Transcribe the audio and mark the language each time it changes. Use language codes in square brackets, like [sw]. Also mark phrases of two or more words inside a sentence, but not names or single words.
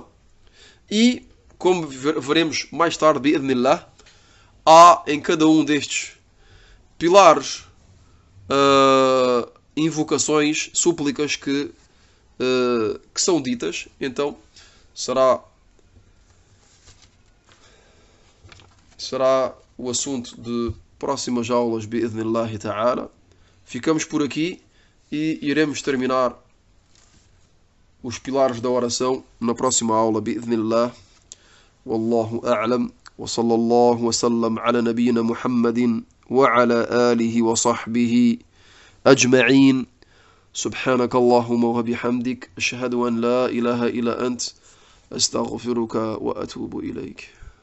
[pt] E, como veremos mais tarde, bi'idhnillah, há em cada um destes pilares invocações, súplicas que são ditas. Então será o assunto de próximas aulas, [ar] بإذن الله تعالى. [pt] Ficamos por aqui e iremos terminar os pilares da oração na próxima aula, bi'idhnillah. [ar] والله أعلم. وصلى الله وسلم على نبينا محمد وعلى آله وصحبه أجمعين. سبحانك اللهم وبحمدك أشهد أن لا إله إلا أنت أستغفرك وأتوب إليك.